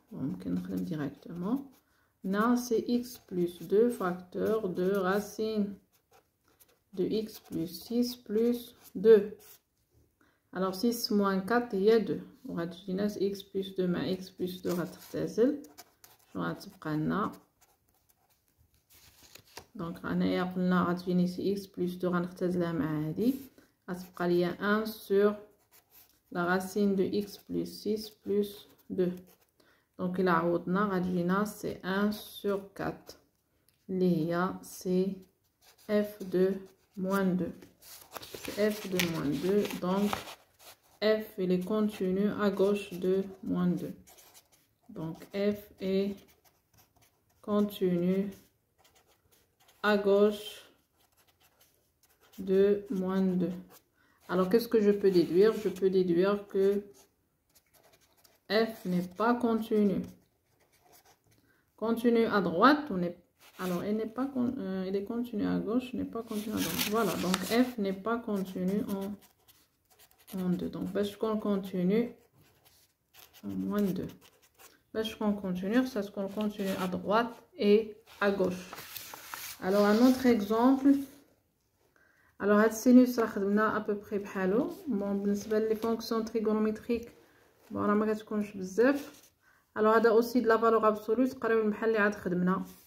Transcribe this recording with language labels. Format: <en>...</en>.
<fr>Donc on va directement. Là c'est x plus 2 facteur de racine de x plus 6 plus 2. Alors 6 moins 4 il y a 2. On va dire x plus 2 mais x plus 2 غتختزل.</fr> <ar>شنو غتبقى لنا؟ دونك هنايا قلنا غتجيني سي x plus 2 غنختزلها مع هادي غتبقى ليا</ar> <fr>1 sur la racine de x plus 6 plus 2.</fr> <ar>دونك إلا عوضنا غتجينا سي 1 sur 4 اللي هي سي</ar> <fr>f de moins 2. f de moins 2. Donc f il est continu à gauche de moins 2. Donc f est continu à gauche de moins 2. Alors qu'est-ce que je peux déduire? Je peux déduire que f n'est pas continu. Continu à droite, alors il n'est pas il est continu à gauche, n'est pas continu à droite. Voilà, donc f n'est pas continu en 2. Donc</fr> <ar>باش تكون</ar> <fr>continu en moins 2.</fr> <ar>باش تكون</ar> <fr>continu, ça se continue à droite et à gauche. Alors un autre exemple.</fr> <ar>Alors هاد السينوس راه خدمنا</ar> <fr>à peu près</fr> <ar>بحالو. بون بالنسبه لي فونكسيون تريغونوميتريك بون راه ما كتكونش بزاف. alors هذا</ar> <fr>aussi de la valeur absolue</fr> <ar>تقريبا بحال اللي عاد خدمنا.</ar>